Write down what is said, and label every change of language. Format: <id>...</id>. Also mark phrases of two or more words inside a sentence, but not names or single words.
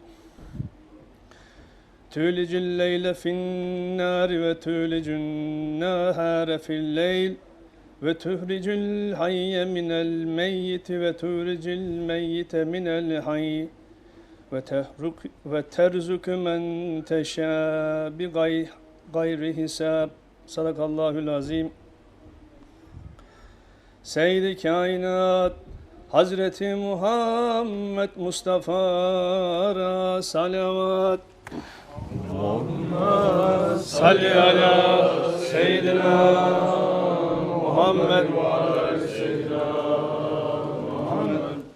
<ar>تولج الليل في النار وتولج النهار في الليل وتخرج الحي من الميت وتخرج الميت من الحي وترزق من تشاء بغير حساب صدق الله العظيم.</ar> <tr>Seyyid-i kainat Hazreti Muhammed Mustafa'ra salavat.</tr> <ar>اللهم صل على سيدنا محمد وعلى سيدنا محمد.</ar>